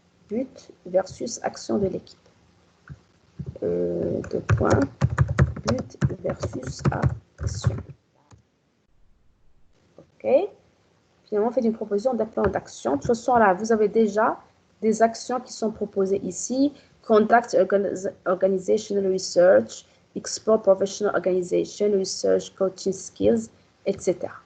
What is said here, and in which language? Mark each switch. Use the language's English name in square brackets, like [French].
[French] but versus action de l'équipe. Deux points, but versus action. OK. Finalement, faites une proposition d'un plan d'action. De toute façon, là, vous avez déjà des actions qui sont proposées ici. [English] Conduct organizational research, explore professional organization, research, coaching skills, etc.